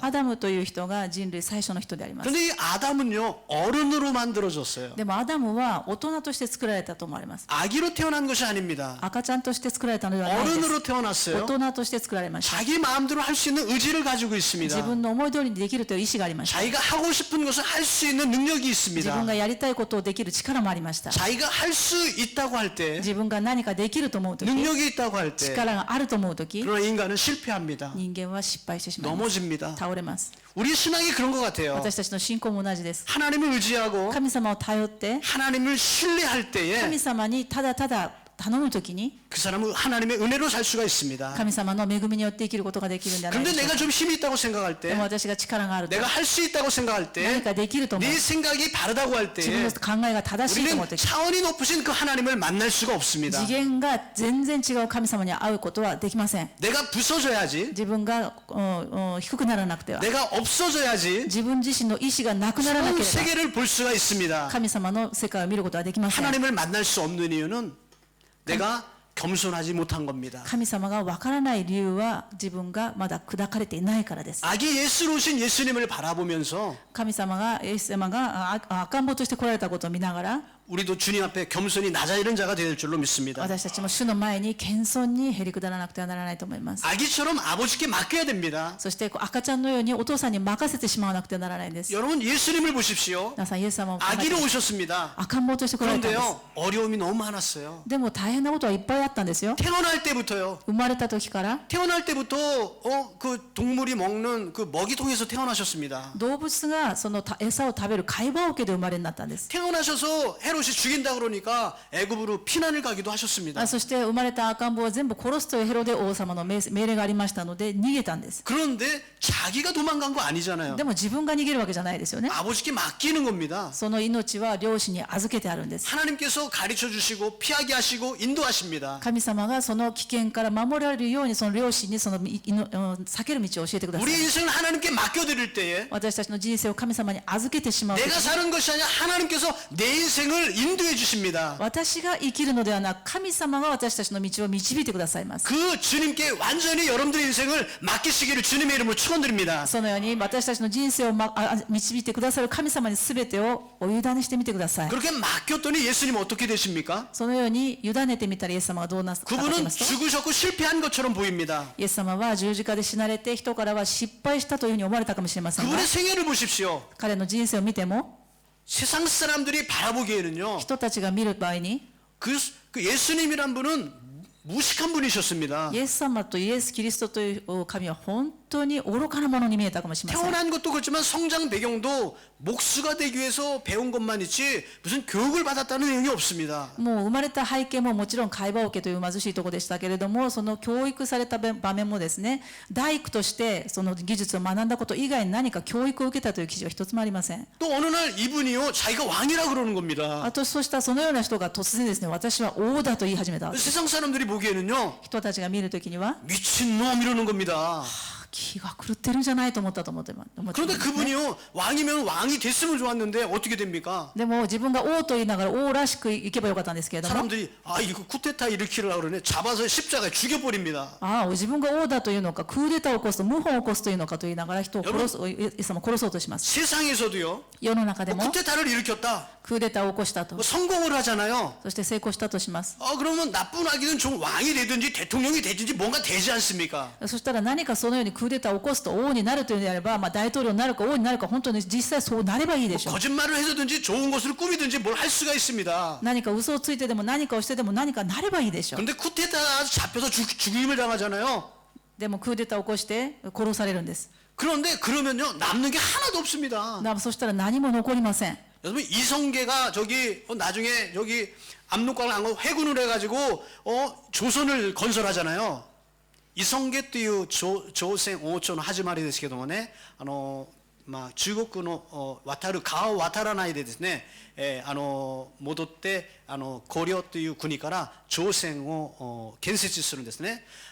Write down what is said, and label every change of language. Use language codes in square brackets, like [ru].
[ja] アダムという人が人類最初の人であります。 [ko] 그런데 이 아담은요 어른으로 만들어졌어요. [ja] でもアダムは大人として作られたと思われます。 [ko] 아기로 태어난 것이 아닙니다. [ja] 赤ちゃんとして作られたのではないです。 [ko] 어른으로 [ja] 大 [ko] 태어났어요. [ja] 人として作られました。 [ko] 자기 마음대로 할 수 있는 의지를 가지고 [ja] 自 [ko] 있습니다. [ja] 分の思い通りにできるという意志がありました。 [ko] 자기가 하고 싶은 것을 할 수 있는 능력이 [ja] 自分 [ko] 있습니다. [ja] がやりたいことをできる力もありました。 [ko] 자기가 할 수 있다고 할 때, [ja] 自分が何かできると思うとき、 [ko] 능력이 있다고 할 때, [ja] 力があると思うとき、 [ko] 그러나 인간은 실패합니다. [ja] 人間は失敗してしまいます。 [ko] 넘어집니다. [ja] 倒れます。 [ko] 우리 신앙이 그런 것 같아요. [ja] 私たちの信仰も同じです。 [ko] 하나님을 의지하고 [ja] 神様を頼って、 [ko] 하나님을 신뢰할 때에 [ja] 神様にただただ頼むときに、 [ko] 그 사람은 하나님의 은혜로 살 수가 있습니다. [ja] 神様の恵みによって生きることができるんではないで [ko] 그런데 [ja] しょう [ko] 내가 [ja] か。 [ko] 좀 힘이 있다고 생각할 [ja] で [ko] 때, [ja] も私が力があると、 [ko] 내가 할 수 있다고 생각할 [ja] 何 [ko] 때, [ja] かできると思う、 [ko] 네 생각이 바르다고 할 [ja] 自分 [ko] 때, [ja] の考えが正しいと思う [ko] 우리는 [ja] とき、 [ko] 차원이 높으신 그 하나님을 만날 수가 없습니다. [ja] 次元が全然違う神様に会うことはできません。 [ko] 내가 부서져야지, [ja] 自分が低くならなくては、 [ko] 내가 없어져야지 [ja] 自分自身の意志がなくならな [ko] 전 [ja] ければ [ko] 세계를 볼 수가 있습니다. [ja] 神様の世界を見ることはできません。 [ko] 하나님을 만날 수 없는 이유는 내가 겸손하지 못한 겁니다. [ja] 神様がわからない理由は自分がまだ砕かれていないからです。 [ko] 아기 예수로 오신 예수님을 바라보면서 [ja] 神様がイエス様が赤ん坊として来られたことを見ながら、 [ko] 우리도 주님 앞에 겸손히 낮아지는 자가 될 줄로 믿습니다. [ja] 私たちも主の前に謙遜にへりくだらなくてはならないと思います。 [ko] 아기처럼 아버지께 맡겨야 됩니다. [ja] そして赤ちゃんのようにお父さんに任せてしまわなくてはならないんです。 [ko] 여러분 예수님을 보십시오. [ja] 皆さんイエス様を考えて [ko] 아기로 오셨습니다. [ja] 赤ん坊として来られたんです。 [ko] 그런데요 어려움이 너무 많았어요. [ja] でも大変なことはいっぱいあったんですよ。 [ko] 태어날 때부터요. [ja] 生まれた時から [ko] 태어날 때부터 그 동물이 먹는 그 먹이통에서 태어나셨습니다. [ja] 動物がその餌を食べる貝羽桶で生まれになったんです。 [ko] 태어나셔서 헤롯이 죽인다 그러니까 애굽으로 피난을 가기도 하셨습니다. [ja] そして生まれた赤ん坊を全部殺すというヘロデ王様の命令がありましたので逃げたんです。 [ko] 그런데 자기가 도망간 거 아니잖아요. [ja] でも自分が逃げるわけじゃないですよね。 [ko] 아버지께 맡기는 겁니다. [ja] その命は両親に預けてあるんです。 [ko] 하나님께서 가르쳐 주시고 피하게 하시고 인도하십니다. [ja] 神様がその危険から守られるようにその両親にその避ける道を教えてください。 [ko] 우리 인생을 하나님께 맡겨드릴 때에 [ja] 私たちの人生を神様に預けてしまう時 [ko] 내가 사는 것이 아니라 하나님께서 내 인생을 인도해 주십니다. [ja] 私が生きるのではなく神様が私たちの道を導いてくださいます。 [ko] 그 주님께 완전히 여러분들의 인생을 맡기시기를 주님의 이름으로 축원드립니다. [ja] そのように私たちの人生を導いてくださる神様に全てをお委ねしてみてください。 [ko] 그렇게 맡겼더니 예수님 어떻게 되십니까? [ja] そのように委ねてみたらイエス様はどうなったかと言い [ko] 그분은 [ja] ますと、 [ko] 죽으셨고 실패한 것처럼 보입니다. [ja] イエス様は十字架で死なれて人からは失敗したというふうに思われたかもしれませんが、 [ko] 그분의 생애를 보십시오. [ja] 彼の人生を見ても [ko] 세상 사람들이 바라보기에는요. [ja] 人たちが見る場合に [ko] 그 예수님이란 분은 무식한 분이셨습니다. [ja] イエス様とイエス・キリストという神は本当に愚かなものに見えたかもしれません。 [ko] 태어난 것도 그렇지만 성장 배경도 목수가 되기 위해서 배운 것만 있지 무슨 교육을 받았다는 내용이 없습니다. [ja] もう生まれた背景ももちろん貝羽桶という貧しいところでしたけれども、その教育された場面もですね、大工としてその技術を学んだこと以外に何か教育を受けたという記事は一つもありません。 [ko] 또 어느 날 이분이요 자기가 왕이라 그러는 겁니다. [ja] あとそうしたそのような人が突然ですね、私は王だと言い始めた。 [ko] 세상 사람들이 보기에는요 [ja] 人たちが見るときには [ko] 미친놈 이러는 겁니다. [ja] 気が狂ってるんじゃないと思ったと思ってます。 [ko] 그런데 그분이요 왕이면 왕이 됐으면 좋았는데 어떻게 됩니까? [ja] でも自分が王と言いながら王らしくいけばよかったんですけれども、 [ko] 사람들이 아 이거 쿠데타 일으키려고 그러네 잡아서 십자가에 죽여버립니다. [ja] ああ自分が王だというのかクーデターを起こすと謀反を起こすというのかと言いながら人を殺す、イエス様を殺そうとします。 [ko] 세상에서도요 [ja] 世の中でも [ko] 쿠데타를 일으켰다 [ja] クーデターを起こしたと、 [ko] 뭐 성공을 하잖아요. [ja] そして成功したとします。 [ko] 그러면 나쁜 아기는 좀 왕이 되든지 대통령이 되든지 뭔가 되지 않습니까? [ja] そしたら何かそのようにクーデターを起こすと王になるというのであれば、大統領になるか王になるか本当に実際そうなればいいでしょう。 [ko] 거짓말을 해서든지 좋은 것을 꾸미든지 뭘 할 수가 있습니다. [ja] 何か嘘をついてでも何かをしてでも何かなればいいでしょう。 [ko] 근데 쿠데타 잡혀서 죽임을 당하잖아요. [ja] でもクーデターを起こして殺されるんです。 [ko] 그런데 그러면요 남는 게 하나도 없습니다. [ja] そしたら何も残りません。 [ko] 여러분 이성계가 저기 나중에 여기 압록강을 안 가고 회군을 해가지고 조선을 건설하잖아요. [ja] 이성계 という朝鮮王朝の始まりですけどもね、中国の渡る川を渡らないでですね、戻って 고려という国から朝鮮を建設するんですね。